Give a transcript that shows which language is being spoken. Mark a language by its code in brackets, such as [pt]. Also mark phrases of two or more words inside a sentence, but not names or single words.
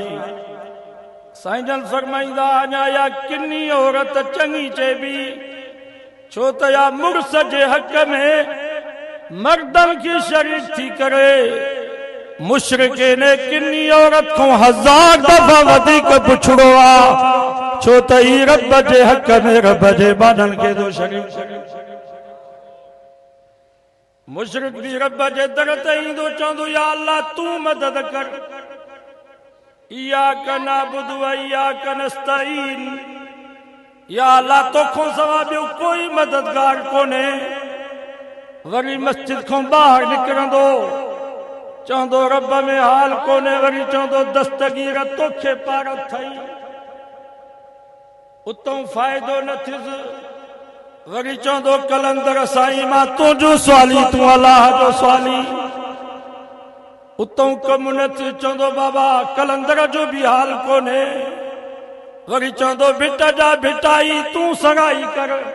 [sd] साईं जन फरमाईंदा अञा या किनी औरत चङी चइबी, छो त या मुड़ुस जे हक़ में मर्दनि खे शरीक थी करे मुशरिक ने किनी औरत को 1000 दफ़ा वधीक पुछड़ो आ, छो त ही रब जे हक़ में रब जे बाननि खे थो शरीक। मुशरिक भी रब जे दर ते ईंदो चवंदो [ar] يا الله [sd] तूं मदद कर, [ar] إياك نعبد وإياك نستعين, يا الله [sd] तोखों सवा ॿियो कोई मददगार कोन्हे। वरी मस्जिद खां ॿाहिरि निकिरंदो चवंदो रब में हाल कोन्हे, वरी चवंदो दस्तगीर तोखे पार अथई, उतां फ़ाइदो न थियुसि, वरी चवंदो कलंदर साईं मां तुंहिंजो स्वाली तूं अलाह जो स्वाली, उतां कमु न थियो, चवंदो बाबा कलंदर जो बि हाल कोन्हे, वरी चवंदो भिट जा भिटाई तूं सगाई कर।